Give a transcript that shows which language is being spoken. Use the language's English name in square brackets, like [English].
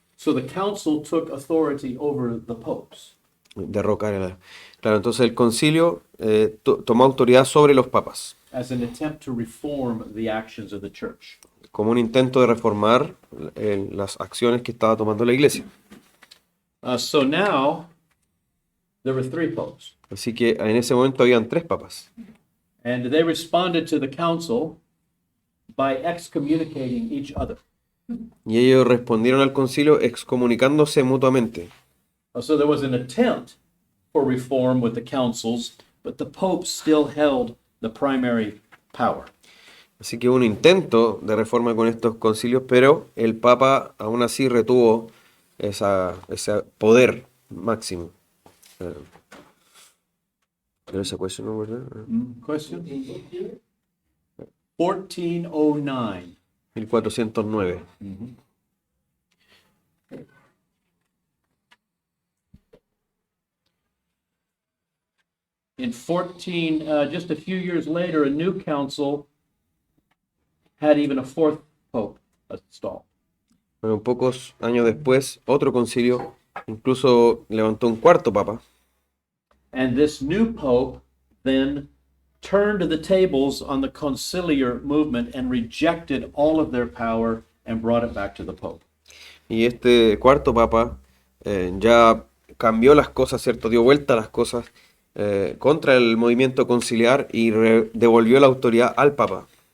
[English] So the council took authority over the popes. [Spanish] derrocar. Claro, entonces el concilio tomó autoridad sobre los papas, [English] As an attempt to reform the actions of the church. [Spanish] como un intento de reformar las acciones que estaba tomando la iglesia. [English] So now there were 3 popes. [Spanish] Así que en ese momento habían 3 papas. [English] And they responded to the council by excommunicating each other. [Spanish] Y ellos respondieron al concilio excomunicándose mutuamente. [English] So there was an attempt for reform with the councils, but the popes still held the primary power. [Spanish] Así que hubo un intento de reforma con estos concilios, pero el Papa aún así retuvo ese poder máximo. [English] There's a question over there. Question? 1409. 1409. In just a few years later, a new council had even a fourth pope installed. [Spanish] Bueno, pocos años después, otro concilio incluso levantó un cuarto papa. [English] And this new pope then turned the tables on the conciliar movement and rejected all of their power and brought it back to the pope. [Spanish] Y este cuarto papa ya cambió las cosas, ¿cierto? Dio vuelta a las cosas contra el movimiento conciliar y devolvió la autoridad al papa.